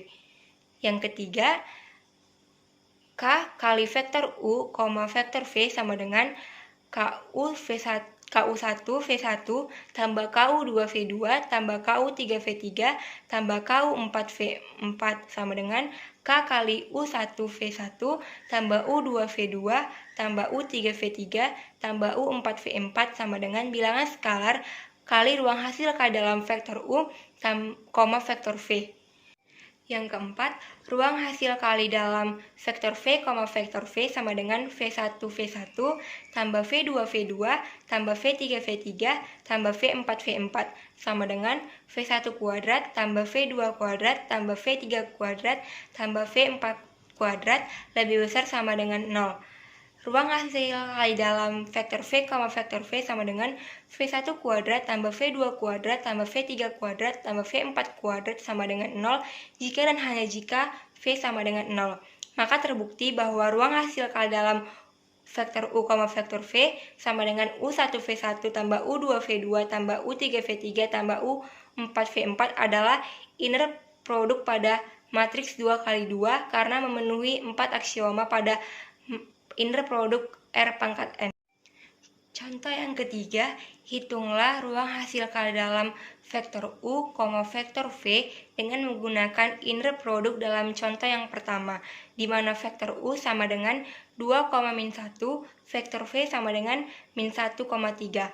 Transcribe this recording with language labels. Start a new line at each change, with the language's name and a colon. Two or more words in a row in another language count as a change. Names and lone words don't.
Indonesian: Yang ketiga, K kali vektor U, vektor V sama dengan KU1 V1 tambah KU2 V2 tambah KU3 V3 tambah KU4 V4 sama dengan K kali U1 V1 tambah U2 V2 tambah U3 V3 tambah U4 V4 sama dengan bilangan skalar kali ruang hasil kali dalam vektor U, vektor V. Yang keempat, ruang hasil kali dalam vektor V, vektor V sama dengan V1 V1 tambah V2 V2 tambah V3 V3 tambah V4 V4 sama dengan V1 kuadrat tambah V2 kuadrat tambah V3 kuadrat tambah V4 kuadrat lebih besar sama dengan 0. Ruang hasil kali dalam vektor V, vektor V sama dengan V1 kuadrat tambah V2 kuadrat tambah V3 kuadrat tambah V4 kuadrat sama dengan 0 jika dan hanya jika V sama dengan 0. maka terbukti bahwa ruang hasil kala dalam vektor U, vektor V sama dengan U1V1 tambah U2V2 tambah U3V3 tambah U4V4 adalah inner produk pada matriks 2 kali 2 karena memenuhi 4 aksioma pada inner produk R pangkat N. Contoh yang ketiga, hitunglah ruang hasil kala dalam vektor U, vektor V dengan menggunakan inner produk dalam contoh yang pertama, di mana vektor U sama dengan 2, min 1, vektor V sama dengan min 1, 3.